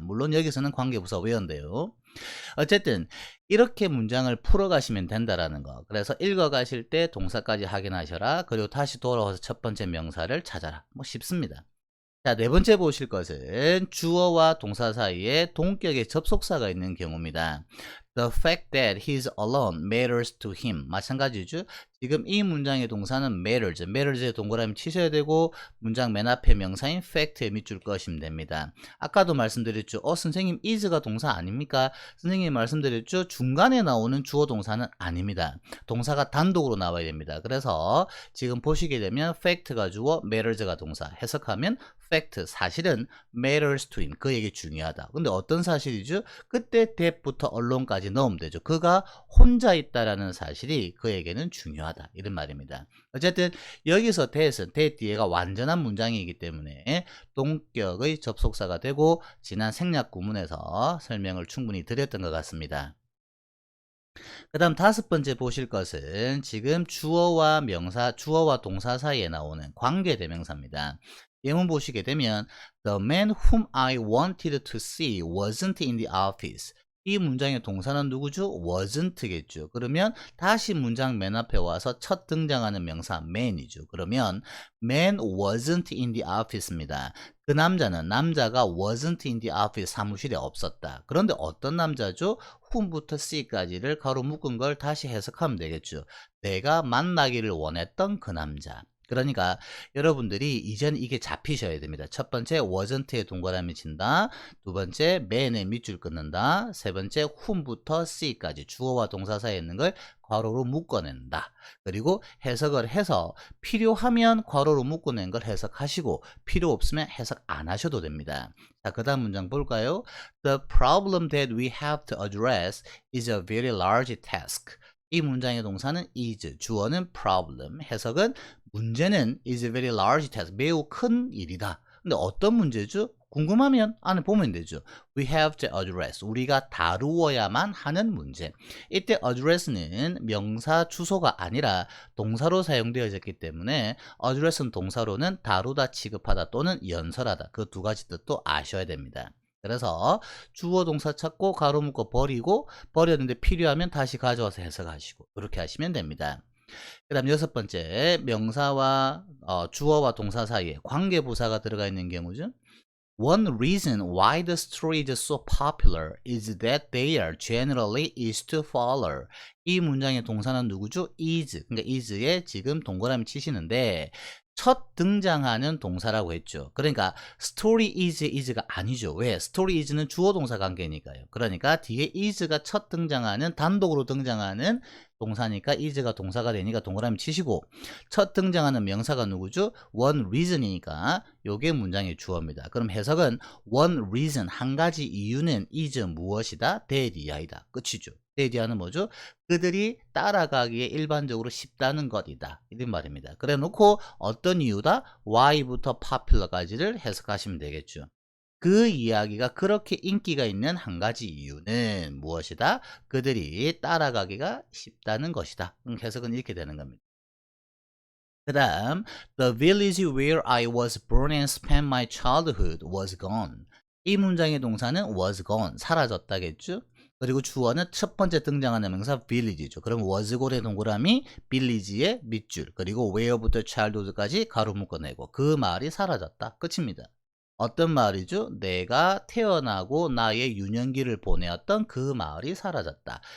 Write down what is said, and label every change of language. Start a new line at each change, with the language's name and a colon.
Korean: 물론 여기서는 관계 부사 where인데요. 어쨌든 이렇게 문장을 풀어가시면 된다라는 거. 그래서 읽어가실 때 동사까지 확인하셔라. 그리고 다시 돌아와서 첫 번째 명사를 찾아라. 뭐 쉽습니다. 자, 네 번째 보실 것은 주어와 동사 사이에 동격의 접속사가 있는 경우입니다.
English: The fact that he's alone matters to him.
Korean: 마찬가지죠. 지금 이 문장의 동사는 matters. matters에 동그라미 치셔야 되고 문장 맨 앞에 명사인 fact에 밑줄 그으시면 됩니다. 아까도 말씀드렸죠. 선생님 is가 동사 아닙니까? 선생님이 말씀드렸죠. 중간에 나오는 주어 동사는 아닙니다. 동사가 단독으로 나와야 됩니다. 그래서 지금 보시게 되면 fact가 주어, matters가 동사. 해석하면 fact, 사실은 matters to him. 그 얘기 중요하다. 근데 어떤 사실이죠? 그때 that부터 alone까지 넣으면 되죠. 그가 혼자 있다라는 사실이 그에게는 중요하다. 이런 말입니다. 어쨌든 여기서 that은 that 뒤에가 완전한 문장이기 때문에 동격의 접속사가 되고 지난 생략 구문에서 설명을 충분히 드렸던 것 같습니다. 그 다음 다섯 번째 보실 것은 지금 주어와 명사, 주어와 동사 사이에 나오는 관계대명사입니다.
English: 예문 보시게 되면 The man whom I wanted to see wasn't in the office.
Korean: 이 문장의 동사는 누구죠? wasn't겠죠. 그러면 다시 문장 맨 앞에 와서 첫 등장하는 명사 man이죠.
English: 그러면 man wasn't in the office 입니다.
Korean: 그 남자가 wasn't in the office 사무실에 없었다. 그런데 어떤 남자죠? whom부터 see까지를 가로 묶은 걸 다시 해석하면 되겠죠. 내가 만나기를 원했던 그 남자. 그러니까 여러분들이 이젠 이게 잡히셔야 됩니다. 첫 번째 wasn't에 동그라미 친다. 두 번째 man에 밑줄 끊는다. 세 번째 whom부터 see까지 주어와 동사 사이에 있는 걸 괄호로 묶어낸다. 그리고 해석을 해서 필요하면 괄호로 묶어낸 걸 해석하시고 필요 없으면 해석 안 하셔도 됩니다. 자, 그 다음 문장 볼까요?
English: The problem that we have to address is a very large task.
Korean: 이 문장의 동사는 is, 주어는 problem, 해석은 문제는 is a very large task, 매우 큰 일이다. 근데 어떤 문제죠? 궁금하면 안에 보면 되죠. We have to address, 우리가 다루어야만 하는 문제. 이때 address는 명사 주소가 아니라 동사로 사용되어졌기 때문에 address는 동사로는 다루다, 취급하다 또는 연설하다. 그 두 가지 뜻도 아셔야 됩니다. 그래서 주어 동사 찾고 가로 묶어 버렸는데 필요하면 다시 가져와서 해석하시고 이렇게 하시면 됩니다. 그 다음 여섯 번째 명사와 주어와 동사 사이에 관계부사가 들어가 있는 경우죠.
English: One reason why the story is so popular is that they are generally easy to follow.
Korean: 이 문장의 동사는 누구죠?
English: is.
Korean: 그러니까 is에 지금 동그라미 치시는데 첫 등장하는 동사라고 했죠. 그러니까 story is가 아니죠. 왜? story is는 주어 동사 관계니까요. 그러니까 뒤에 is가 첫 등장하는 단독으로 등장하는 동사니까 is가 동사가 되니까 동그라미 치시고 첫 등장하는 명사가 누구죠? one reason이니까 요게 문장의 주어입니다. 그럼 해석은 one reason 한 가지 이유는 is 무엇이다? that 이하이다. 끝이죠. 대지하는 뭐죠? 그들이 따라가기에 일반적으로 쉽다는 것이다. 이런 말입니다. 그래 놓고 어떤 이유다? Why부터 popular까지를 해석하시면 되겠죠. 그 이야기가 그렇게 인기가 있는 한 가지 이유는 무엇이다? 그들이 따라가기가 쉽다는 것이다. 해석은 이렇게 되는 겁니다.
English: 그 다음, The village where I was born and spent my childhood was gone.
Korean: 이 문장의 동사는 was gone, 사라졌다겠죠? 그리고 주어는 첫 번째 등장하는 명사 village죠. 그럼 was gone의 동그라미, village의 밑줄, 그리고 where부터 childhood까지 가로 묶어내고 그 말이 사라졌다. 끝입니다. 어떤 마을이죠? 내가 태어나고 나의 유년기를 보내었던 그 마을이 사라졌다.